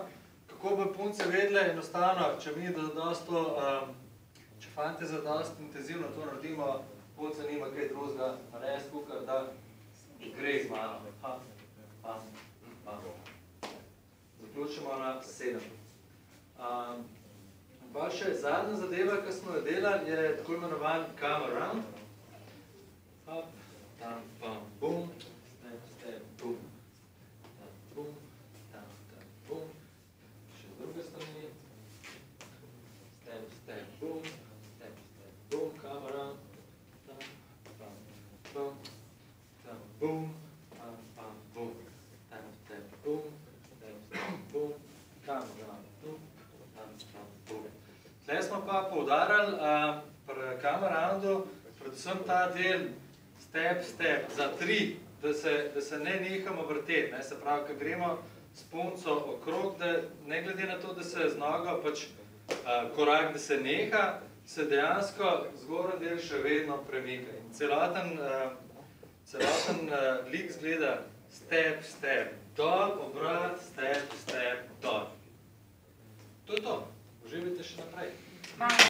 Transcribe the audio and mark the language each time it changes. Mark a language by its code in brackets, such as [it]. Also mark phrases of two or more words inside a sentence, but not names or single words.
[sl] Kako bi punce vedle, enostavno, če fante zadosti intenzivno to naredimo, punce nima kaj drugega narediti, kakor da gre z mano. Zaključimo na 7. Pa še zadnja zadeva, ki smo jo delali, je tako imenovan [en] come around. Hop, tam, pam, bum, step, step, bum, tam, bum, tam, bum. [sl] Še z druge strani. Step, step, bum, step, step, [en] bum, come around. Tam, pam, bum, tam, bum, pam, pam, bum. Tam, step, bum, step, step, bum, come around, bum, tam, pam, bum. [sl] Tle smo pa poudarjali pri [en] come aroundu [sl] predvsem ta del [en] step, step, [sl] za 3, da se ne nehamo vrteti. Se pravi, ko gremo s punco okrog, da ne glede na to, da se z nogo pač korak, da se neha, se dejansko zgornji del še vedno premika. In celoten lik zgleda [en] step, step, [sl] dol, obrat, [en] step, step, [sl] dol. To je to. Uživajte še naprej.